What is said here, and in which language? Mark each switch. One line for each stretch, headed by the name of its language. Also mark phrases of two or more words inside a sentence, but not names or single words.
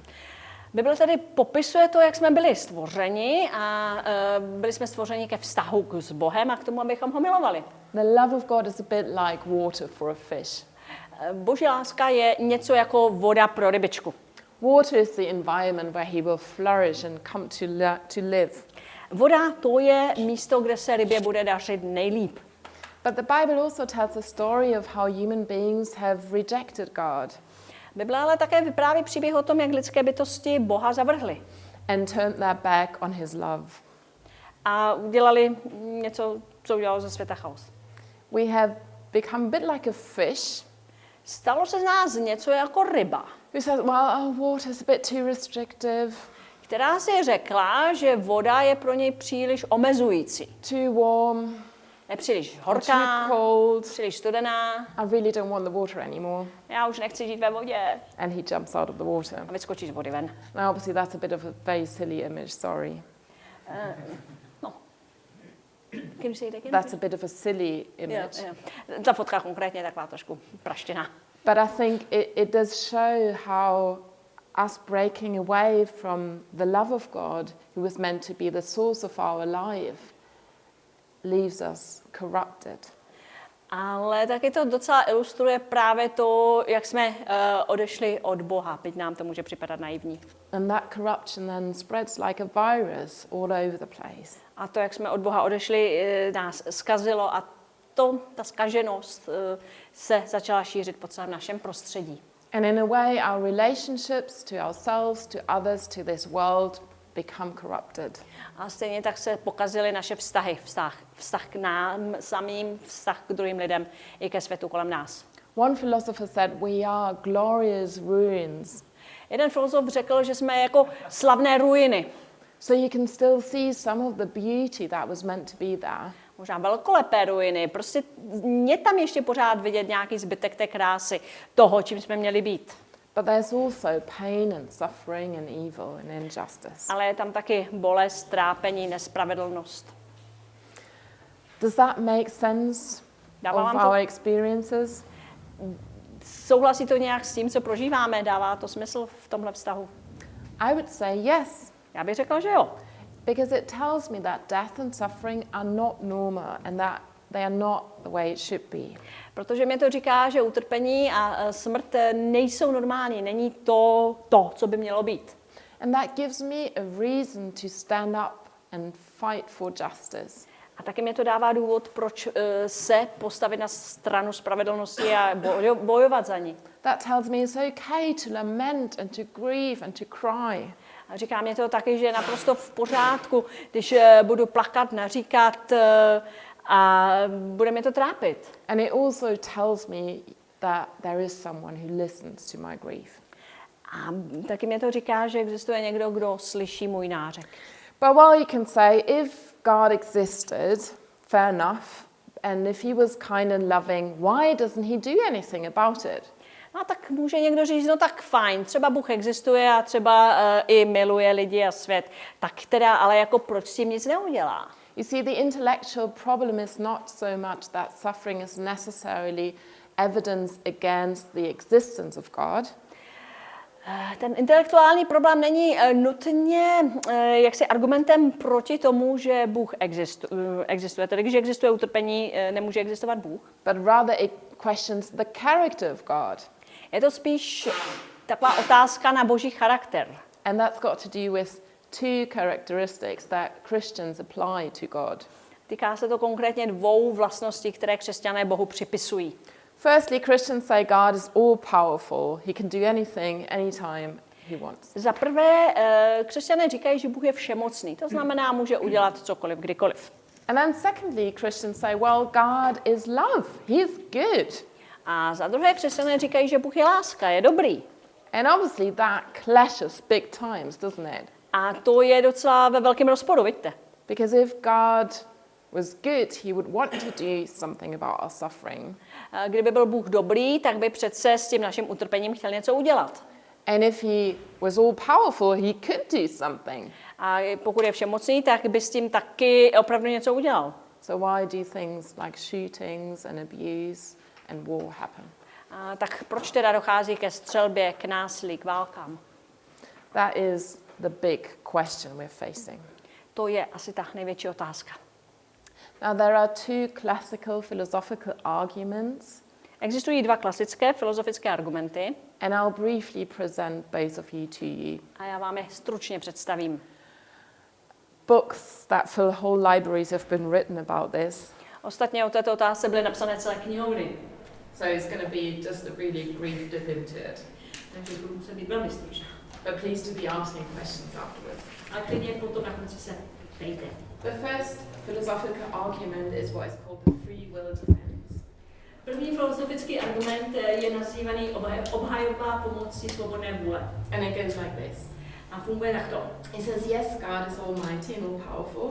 Czech: Bible tedy popisuje to, jak jsme byli stvořeni a byli jsme stvořeni ke vztahu s Bohem a k tomu, abychom ho milovali.
English: The love of God is a bit like water for a fish.
Czech: Boží láska je něco jako voda pro rybičku.
English: Water is the environment where he will flourish and come to live.
Czech: Voda to je místo, kde se rybě bude dařit nejlíp.
English: But the Bible also tells a story of how human beings have rejected God
Czech: Bible ale také vypráví příběh o tom, jak lidské bytosti Boha zavrhly.
English: and turned their back on his love.
Czech: A udělali něco, co udělalo ze světa chaos.
English: We have become a bit like a fish
Czech: Stalo se z nás něco jako ryba,
English: who says, well, water is a bit too restrictive,
Czech: která si řekla, že voda je pro něj příliš omezující.
English: too warm,
Czech: Je příliš
English: or
Czech: horká,
English: too cold.
Czech: příliš studená.
English: I really don't want the water anymore.
Czech: Já už nechci žít ve vodě.
English: And he jumps out of the water.
Czech: A vyskočí z vody ven.
English: Now, obviously, that's a bit of a very silly image, sorry. No. Can you say it again? That's a bit of a silly image. Yeah.
Czech: Ta fotka konkrétně je taková trošku praštěná.
English: But I think it does show how us breaking away from the love of God, who was meant to be the source of our life, leaves us corrupted.
Czech: Ale taky to docela ilustruje právě to, jak jsme odešli od Boha, byť nám to může připadat naivní.
English: And that corruption then spreads like a virus all over the place.
Czech: A to, jak jsme od Boha odešli, nás zkazilo a ta zkaženost se začala šířit po celém našem prostředí.
English: And in a way, our relationships to ourselves, to others, to this world become corrupted.
Czech: A stejně tak se pokazily naše vztahy, vztah k nám samým, vztah k druhým lidem i ke světu kolem nás.
English: One philosopher said, we are glorious ruins.
Czech: Jeden filozof řekl, že jsme jako slavné ruiny.
English: So you can still see some of the beauty that was meant to be there.
Czech: Možná velkolepé ruiny, prostě je tam ještě pořád vidět nějaký zbytek té krásy, toho, čím jsme měli být.
English: But there's also pain and suffering and evil and injustice.
Czech: Ale je tam taky bolest, trápení, nespravedlnost.
English: Does that make sense
Czech: Dává
English: of
Czech: vám to-
English: our experiences?
Czech: Souhlasí to nějak s tím, co prožíváme? Dává to smysl v tomhle vztahu?
English: I would say yes,
Czech: Já bych řekla, že jo.
English: because it tells me that death and suffering are not normal and that they are not the way it should be.
Czech: Protože mi to říká, že utrpení a smrt nejsou normální, není to, co by mělo být.
English: And that gives me a reason to stand up and fight for justice.
Czech: A taky mi to dává důvod, proč se postavit na stranu spravedlnosti a bojovat za ní.
English: That tells me it's okay to lament and to grieve and to cry.
Czech: A říká mě to taky, že je naprosto v pořádku, když budu plakat, naříkat a bude mě to trápit.
English: And it also tells me that there is someone who listens to my grief.
Czech: A taky mě to říká, že existuje někdo, kdo slyší můj nářek.
English: But while you can say, if God existed, fair enough, and if he was kind and loving, why doesn't he do anything about it?
Czech: No a tak může někdo říct, no tak fajn, třeba Bůh existuje a třeba i miluje lidi a svět, tak teda, ale jako proč s tím nic neudělá?
English: You see, the intellectual problem is not so much that suffering is necessarily evidence against the existence of God.
Czech: Ten intelektuální problém není nutně jaksi argumentem proti tomu, že Bůh existuje. Tedy když existuje utrpení, nemůže existovat Bůh.
English: But rather it questions the character of God.
Czech: Je to spíš taková otázka na boží charakter.
English: And that's got to do with two characteristics that Christians apply to God.
Czech: Týká se to konkrétně dvou vlastností, které křesťané Bohu připisují.
English: Firstly, Christians say God is all-powerful. He can do anything, anytime he wants.
Czech: Za prvé, křesťané říkají, že Bůh je všemocný. To znamená, může udělat cokoliv, kdykoliv.
English: And then secondly, Christians say, well, God is love. He's good.
Czech: A za druhé, křesťané říkají, že Bůh je láska, je dobrý.
English: And obviously that clashes big times, doesn't it?
Czech: A to je docela ve velkém rozporu, vidíte?
English: Because if God was good, he would want to do something about our suffering.
Czech: Kdyby byl Bůh dobrý, tak by přece s tím naším utrpením chtěl něco udělat.
English: And if he was all powerful, he could do something.
Czech: A pokud je všemocný, tak by s tím taky opravdu něco udělal.
English: So why do things like shootings and abuse and war happen?
Czech: A tak proč teda dochází ke střelbě, k násilí, k válkám?
English: That is the big question we're facing.
Czech: To je asi ta největší otázka.
English: Now there are two classical philosophical arguments,
Czech: Existují dva klasické filozofické argumenty
English: and I'll briefly present both of you to you.
Czech: a já vám je stručně představím.
English: Books that fill whole libraries have been written about this.
Czech: Ostatně o této otázce byly napsané celé knihovny.
English: So it's going to be just a really brief dip into it.
Czech: Takže budu muset být velmi stručná.
English: But please do be asking questions afterwards.
Czech: A klidně potom na konci se ptejte.
English: The first philosophical argument is what is called the free will defense.
Czech: První filozofický argument je nazývaný obhajoba pomocí svobodné vůle.
English: And it goes like this.
Czech: A funguje takto.
English: It says, yes, God is almighty and all powerful.